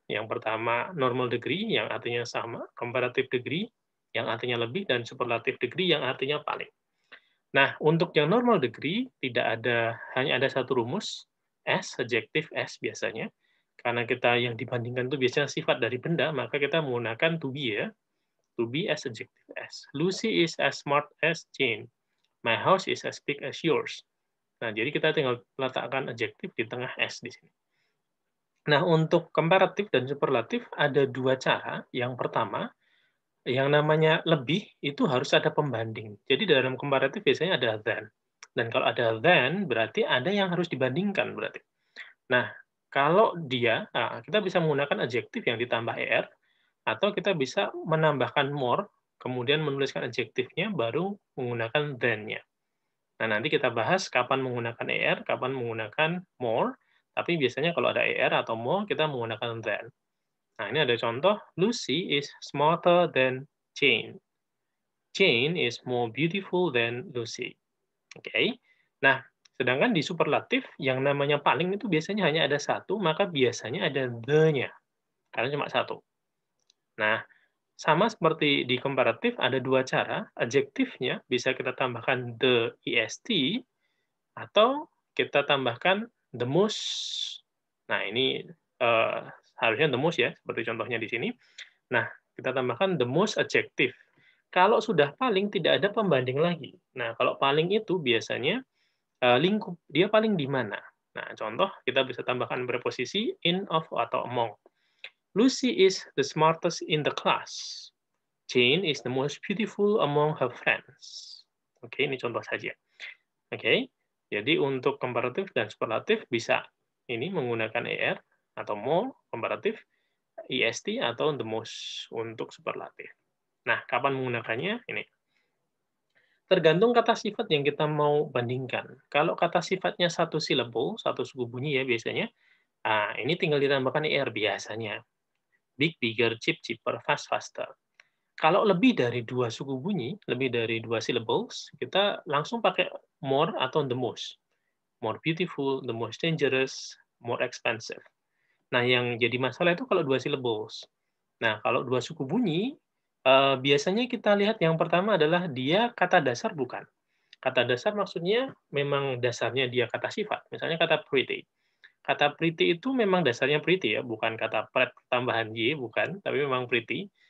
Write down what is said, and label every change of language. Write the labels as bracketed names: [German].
[Indonesian] Yang pertama normal degree yang artinya sama, comparative degree yang artinya lebih, dan superlative degree yang artinya paling. Nah, untuk yang normal degree hanya ada satu rumus, S, adjective S biasanya. Karena kita yang dibandingkan itu biasanya sifat dari benda, maka kita menggunakan to be ya. [English] To be as adjective S. Lucy is as smart as Jane. My house is as big as yours. [Indonesian] Nah, jadi kita tinggal letakkan adjektif di tengah S di sini. Nah, untuk komparatif dan superlatif ada dua cara. Yang pertama, yang namanya lebih itu harus ada pembanding. Jadi dalam komparatif biasanya ada than. Dan kalau ada than, berarti ada yang harus dibandingkan berarti. Nah, kalau kita bisa menggunakan adjektif yang ditambah er, atau kita bisa menambahkan more, kemudian menuliskan adjektifnya, baru menggunakan than-nya. Nah, nanti kita bahas kapan menggunakan er, kapan menggunakan more, tapi biasanya kalau ada er atau more, kita menggunakan than. Nah, ini ada contoh, [English] Lucy is smarter than Jane. Jane is more beautiful than Lucy. Oke. [Indonesian] Nah, sedangkan di superlatif, yang namanya paling itu biasanya hanya ada satu, maka biasanya ada the-nya. Karena cuma satu. Nah, sama seperti di komparatif, ada dua cara. Adjektifnya bisa kita tambahkan the est, atau kita tambahkan the most. Nah, ini harusnya the most ya, seperti contohnya di sini. Nah, kita tambahkan the most adjective. Kalau sudah paling, tidak ada pembanding lagi. Nah, kalau paling itu biasanya lingkup. Dia paling di mana? Nah, contoh, kita bisa tambahkan preposisi in, of, atau among. [English] Lucy is the smartest in the class. Jane is the most beautiful among her friends. [Indonesian] Oke, ini contoh saja. Oke, jadi untuk komparatif dan superlatif bisa ini menggunakan er atau more, komparatif, est, atau the most untuk superlatif. Nah, kapan menggunakannya? Ini. Tergantung kata sifat yang kita mau bandingkan. Kalau kata sifatnya satu syllable, satu suku bunyi ya biasanya, ini tinggal ditambahkan er biasanya. [English] Big, bigger, cheap, cheaper, fast, faster. [Indonesian] Kalau lebih dari dua suku bunyi, lebih dari dua syllables, kita langsung pakai more atau the most. [English] More beautiful, the most dangerous, more expensive. [Indonesian] Nah, yang jadi masalah itu kalau dua syllables. Nah, kalau dua suku bunyi, biasanya kita lihat yang pertama adalah dia kata dasar bukan. Kata dasar maksudnya memang dasarnya dia kata sifat. Misalnya kata pretty. Kata pretty itu memang dasarnya pretty ya, bukan kata pret tambahan y, bukan, tapi memang pretty.